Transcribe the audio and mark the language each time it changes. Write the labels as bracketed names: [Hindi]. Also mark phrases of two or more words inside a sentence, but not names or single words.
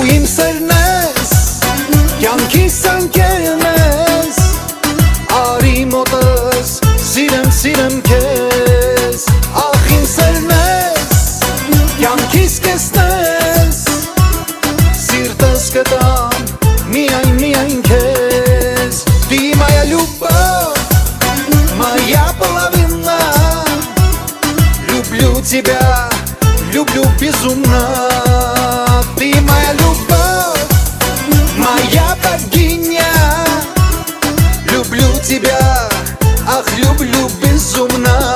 [Armenian] սերն ես, կյանքիս անկերն ես, արի մոտս, սիրեմ քեզ, ախ իմ սերն ես, կյանքիս կեսն ես, սիրտս կտամ, միայն քեզ, [Russian] ты моя любовь, моя половина, люблю тебя, люблю безумно. Ты моя любовь, моя богиня, люблю тебя, ах, люблю безумно.